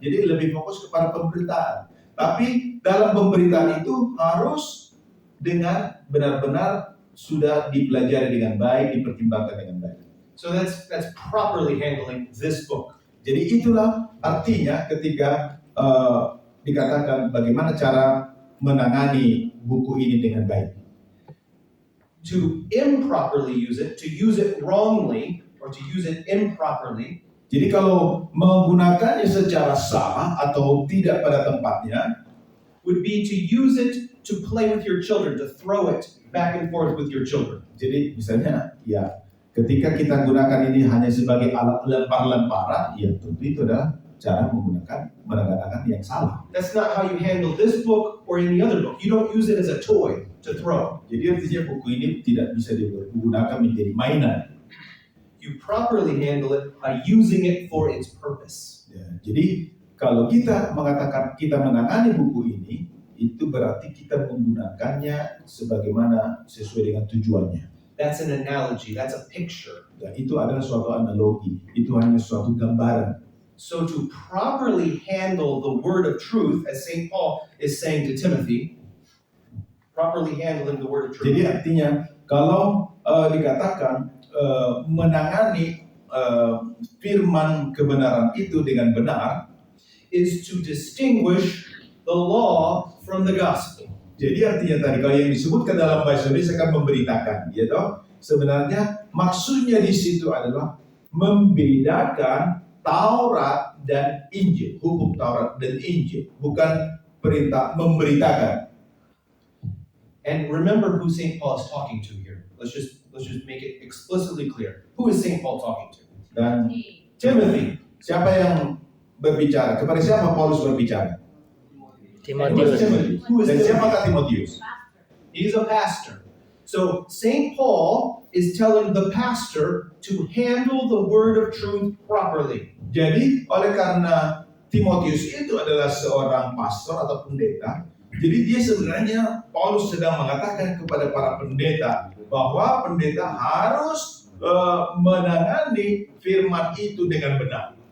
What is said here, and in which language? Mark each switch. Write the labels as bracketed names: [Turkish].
[Indonesian] Jadi lebih fokus kepada pemberitaan. Tapi dalam pemberitaan itu harus dengan benar-benar sudah dipelajari dengan baik, dipertimbangkan dengan baik. [English] So that's properly handling this book. [Indonesian] Jadi itulah artinya ketika dikatakan bagaimana cara menangani buku ini dengan baik. [English] To improperly use it, to use it wrongly, or to use it improperly, [Indonesian] jadi kalau menggunakannya secara salah atau tidak pada tempatnya, [English] would be to use it to play with your children, to throw it back and forth with your children. [Indonesian] jadi misalnya ya ketika kita gunakan ini hanya sebagai alat lempar-lemparan, ya tentu itu adalah cara menggunakan yang salah. [English] That's not how you handle this book or any other book. You don't use it as a toy to throw. [Indonesian] Jadi artinya buku ini tidak bisa digunakan menjadi mainan. [English] You properly handle it by using it for its purpose. [Indonesian] Ya, jadi kalau kita mengatakan kita menangani buku ini, itu berarti kita menggunakannya sebagaimana sesuai dengan tujuannya. [English] That's an analogy, that's a picture. [Indonesian] Dan itu adalah suatu analogi, itu hanya suatu gambaran. [English] So to properly handle the word of truth, as St. Paul is saying to Timothy, properly handling the word of truth. [Indonesian] Jadi artinya kalau dikatakan menangani firman kebenaran itu dengan benar, [English] is to distinguish the law from the gospel. [Indonesian] jadi artinya tadi kalau yang disebutkan dalam bahasa Indonesia kan memberitakan, ya toh. Sebenarnya maksudnya di situ adalah membedakan Taurat dan Injil, hukum Taurat dan Injil, bukan perintah memberitakan. [English] And remember who St. Paul is talking to here. Let's just make it explicitly clear. Who is St. Paul talking to? [Indonesian] Dan [English] Timothy. [Indonesian] siapa yang berbicara? Kepada siapa Paulus berbicara? Timotius. [English] Who is [Indonesian] Dan [English] Timothy? [Indonesian] siapakah Timotius? [English] He's a pastor. So St. Paul is telling the pastor to handle the word of truth properly. [Indonesian] Jadi oleh karena Timotius itu adalah seorang pastor atau pendeta, jadi dia sebenarnya Paulus sedang mengatakan kepada para pendeta bahwa pendeta harus menangani firman itu dengan benar.